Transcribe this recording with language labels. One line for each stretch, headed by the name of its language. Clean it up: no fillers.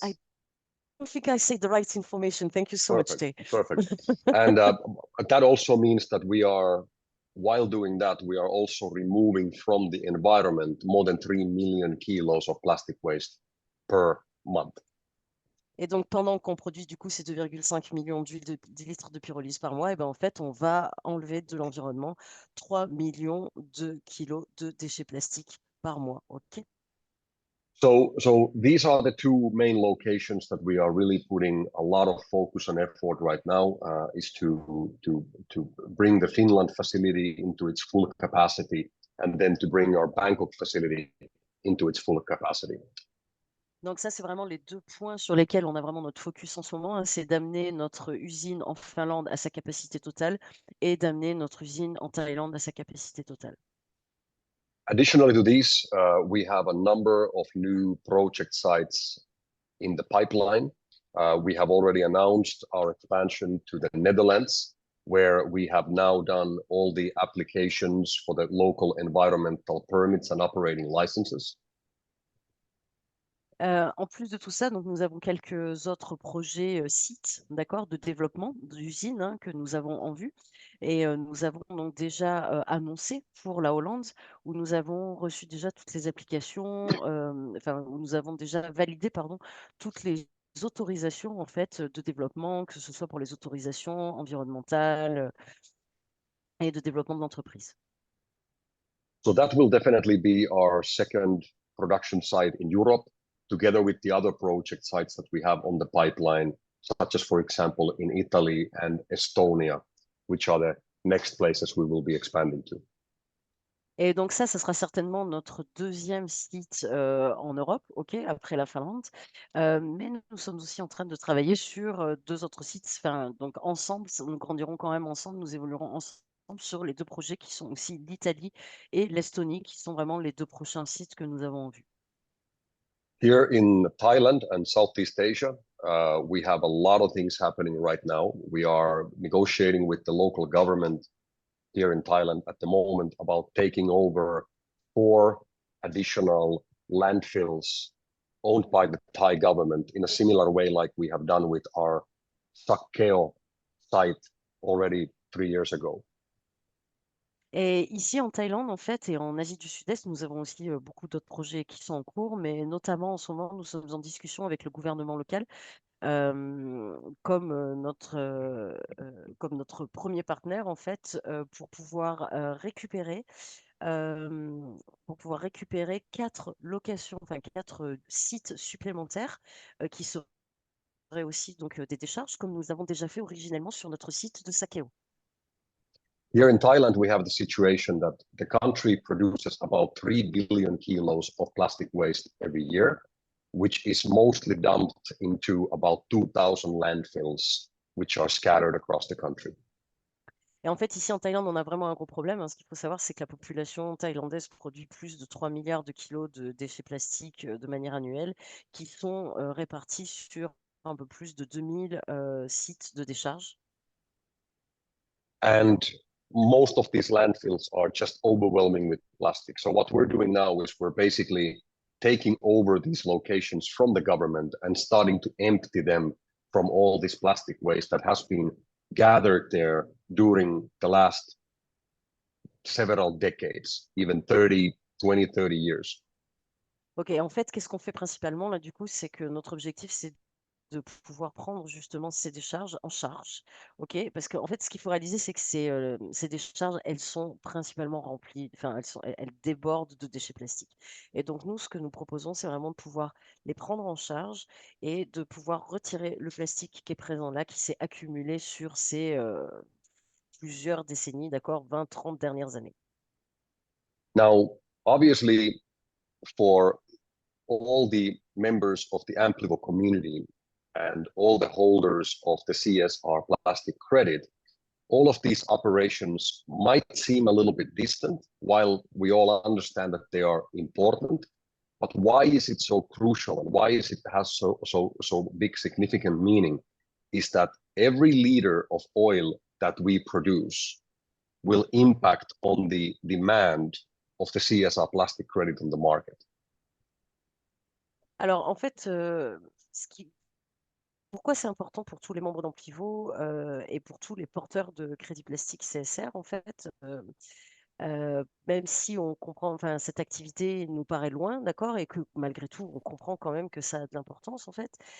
English: I don't think I say the right information. Thank you so much, Tay. Perfect. And that also means that we are, while doing that, we are also removing from the environment more than 3 million kilos of plastic waste per month.
French: Et donc, pendant qu'on produit du coup ces 2,5 millions de litres de pyrolyse par mois, et ben, en fait, on va enlever de l'environnement 3 millions de kilos de déchets plastiques par mois.
English: OK? So these are the two main locations that we are really putting a lot of focus and effort right now, is to bring the Finland facility into its full capacity, and then to bring our Bangkok facility into its full capacity.
French: Donc ça, c'est vraiment les deux points sur lesquels on a vraiment notre focus en ce moment, c'est d'amener notre usine en Finlande à sa capacité totale et d'amener notre usine en Thaïlande à sa capacité totale.
English: Additionally to these, we have a number of new project sites in the pipeline. We have already announced our expansion to the Netherlands, where we have now done all the applications for the local environmental permits and operating licenses.
French: En plus de tout ça, donc nous avons quelques autres projets sites, d'accord, de développement d'usines que nous avons en vue. Et nous avons donc déjà annoncé pour la Hollande, où nous avons reçu déjà toutes les applications, où nous avons déjà validé, pardon, toutes les autorisations en fait de développement, que ce soit pour les autorisations environnementales et de développement de l'entreprise.
English: So that will definitely be our second production site in Europe, together with the other project sites that we have on the pipeline, such as, for example, in Italy and Estonia, which are the next places we will be expanding to.
French: Et donc ça sera certainement notre deuxième site en Europe, ok, après la Finlande. Mais nous sommes aussi en train de travailler sur deux autres sites. Enfin, donc ensemble, nous grandirons quand même ensemble, nous évoluerons ensemble sur les deux projets qui sont aussi l'Italie et l'Estonie, qui sont vraiment les deux prochains sites que nous avons en vue.
English: Here in Thailand and Southeast Asia, we have a lot of things happening right now. We are negotiating with the local government here in Thailand at the moment about taking over 4 additional landfills owned by the Thai government in a similar way like we have done with our Sakkeo site already 3 years ago.
French: Et ici en Thaïlande, en fait, et en Asie du Sud-Est, nous avons aussi beaucoup d'autres projets qui sont en cours, mais notamment en ce moment, nous sommes en discussion avec le gouvernement local comme notre premier partenaire, en fait, pour pouvoir récupérer 4 locations, enfin 4 sites supplémentaires qui seront aussi donc, des décharges, comme nous avons déjà fait originellement sur notre site de Sakeo.
English: Here in Thailand, we have the situation that the country produces about 3 billion kilos of plastic waste every year, which is mostly dumped into about 2,000 landfills, which are scattered across the country.
French: Et en fait, ici en Thaïlande, on a vraiment un gros problème, hein. Ce qu'il faut savoir, c'est que la population thaïlandaise produit plus de 3 milliards de kilos de déchets plastiques de manière annuelle, qui sont répartis sur un peu plus de 2000 sites de décharge.
English: And most of these landfills are just overwhelming with plastic. So what we're doing now is we're basically taking over these locations from the government and starting to empty them from all this plastic waste that has been gathered there during the last several decades, even 30 years.
French: Ok, en fait, qu'est-ce qu'on fait principalement là, du coup, c'est que notre objectif, c'est de pouvoir prendre justement ces décharges en charge, ok? Parce qu'en fait, ce qu'il faut réaliser, c'est que ces décharges, elles sont principalement remplies, enfin, elles débordent de déchets plastiques. Et donc, nous, ce que nous proposons, c'est vraiment de pouvoir les prendre en charge et de pouvoir retirer le plastique qui est présent là, qui s'est accumulé sur ces plusieurs décennies, d'accord, 20, 30 dernières années.
English: Now, obviously, for all the members of the Amplivo community and all the holders of the CSR plastic credit, all of these operations might seem a little bit distant, while we all understand that they are important. But why is it so crucial, and why is it has so big significant meaning? Is that every liter of oil that we produce will impact on the demand of the CSR plastic credit on the market.
French: Alors, en fait, pourquoi c'est important pour tous les membres d'Amplivo et pour tous les porteurs de crédit plastique CSR, en fait, même si on comprend, enfin, cette activité nous paraît loin, d'accord, et que malgré tout, on comprend quand même que ça a de l'importance, en fait.